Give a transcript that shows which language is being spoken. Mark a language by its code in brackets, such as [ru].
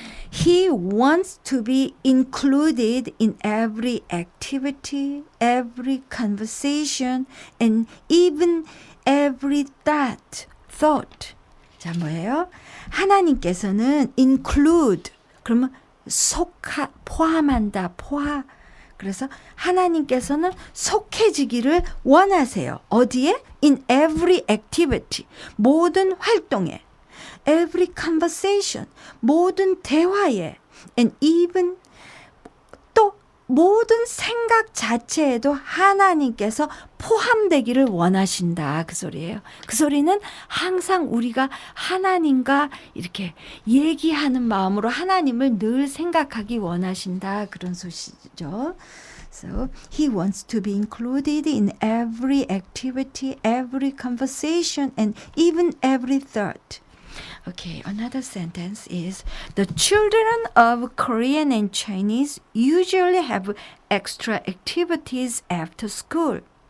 [en] He wants to be included in every activity, every conversation, and even every thought. [ko] 자, 뭐예요? 하나님께서는 include, 그러면 포함한다, 그래서 하나님께서는 속해지기를 원하세요. 어디에? [en] In every activity, [ko] 모든 활동에. [en] Every conversation, [ko] 모든 대화에. [en] And even, [ko] 또 모든 생각 자체에도 하나님께서 포함되기를 원하신다. 그 소리예요. 그 소리는 항상 우리가 하나님과 이렇게 얘기하는 마음으로 하나님을 늘 생각하기 원하신다. 그런 소식이죠. [en] So, he wants to be included in every activity, every conversation, and even every thought. Okay, another sentence is, the children of Korean and Chinese usually have extra activities after school.